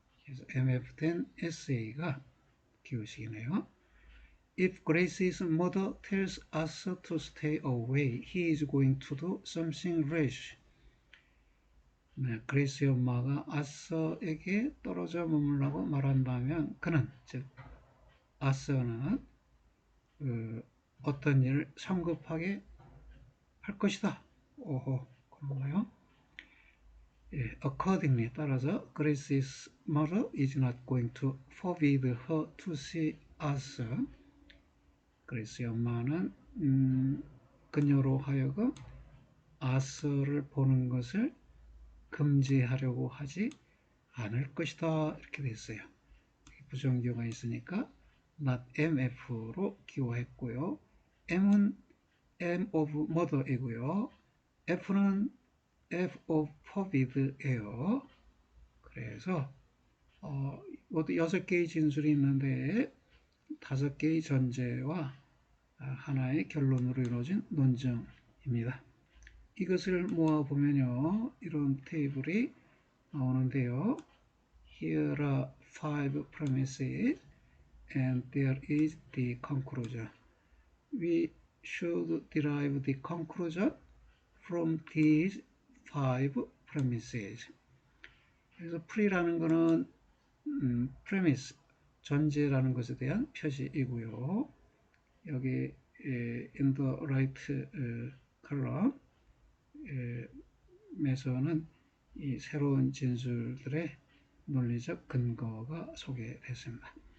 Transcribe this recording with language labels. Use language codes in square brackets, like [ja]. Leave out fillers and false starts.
[ko] 그래서 MF10 SA가 기호식이네요. [en] If Grace's mother tells Arthur to stay away, he is going to do something rash. [ko] 네, 그레이스의 엄마가 아서에게 떨어져 머물라고 말한다면 그는, 즉 아서는 어떤 일을 성급하게 할 것이다. 오호, 그런가요? [en] 예, accordingly 따라서 Grace's mother is not going to forbid her to see Arthur. [ko] 그레이스의 엄마는 그녀로 하여금 아서를 보는 것을 금지하려고 하지 않을 것이다. 이렇게 됐어요. 부정기호가 있으니까 not MF로 기호했고요. M은 M of mother이고요. F는 F of forbid예요. 그래서 모두 6개의 진술이 있는데 5개의 전제와 하나의 결론으로 이루어진 논증입니다. 이것을 모아보면요, 이런 테이블이 나오는데요. [en] Here are 5 premises and there is the conclusion. We should derive the conclusion from these 5 premises. [ko] 그래서 pre라는 것은 premise, 전제라는 것에 대한 표시이고요. 여기 [en] in the right column [ko] 에서는 이 새로운 진술들의 논리적 근거가 소개됐습니다.